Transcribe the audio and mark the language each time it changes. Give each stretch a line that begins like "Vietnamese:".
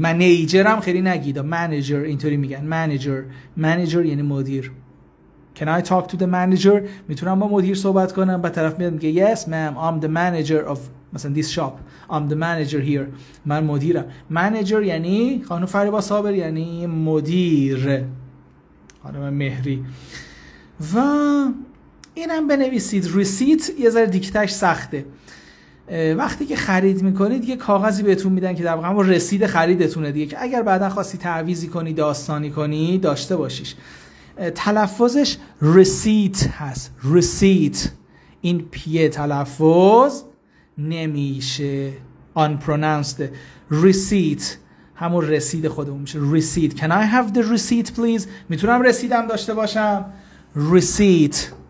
Persian: منیجر هم خیلی نگید، منیجر اینطوری میگن. منیجر یعنی مدیر.
English: Can I talk to the manager؟
Persian: میتونم با مدیر صحبت کنم، بعد طرف میاد میگه
English: yes ma'am I'm the manager of مثلا this shop. I'm the manager here.
Persian: من مدیرم. منیجر یعنی خانم فریبا صابر یعنی مدیر. خانم مهری. و اینم بنویسید. ریسیت یه ذره دیکتهش سخته. وقتی که خرید میکنید یه کاغذی بهتون میدن که در واقع همون رسید خریدتونه دیگه، که اگر بعدا خواستی تعویضی کنی داستانی کنی داشته باشیش. تلفظش رسیت هست. رسیت این پیه تلفظ نمیشه. unpronounced. رسیت همون رسید خودمون میشه. رسید.
English: Can I have the receipt please؟
Persian: میتونم رسیدم داشته باشم؟
English: Receipt.